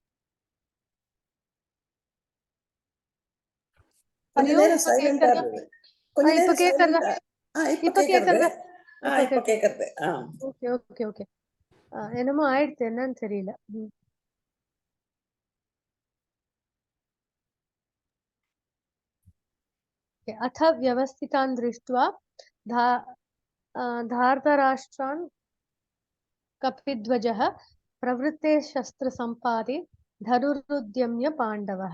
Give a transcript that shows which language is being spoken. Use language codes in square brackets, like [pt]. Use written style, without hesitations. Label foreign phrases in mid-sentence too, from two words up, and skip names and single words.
[ta] கொஞ்ச [sa] हरिओम [ta] நேரம் சைலண்டா இருந்தது. கொஞ்ச இப்ப நேரம் கேக்குறதா? இப்ப கேக்குறது. இப்ப கேக்குறது. [en] okay okay okay. [ta] என்னமோ ஆயிடுச்சு, என்னன்னு தெரியல. [sa] अथ व्यवस्थितान् दृष्ट्वा धार्तराष्ट्रान् कपिध्वजः प्रवृत्ते शस्त्रसम्पादे धनुरुद्यम्य पाण्डवः.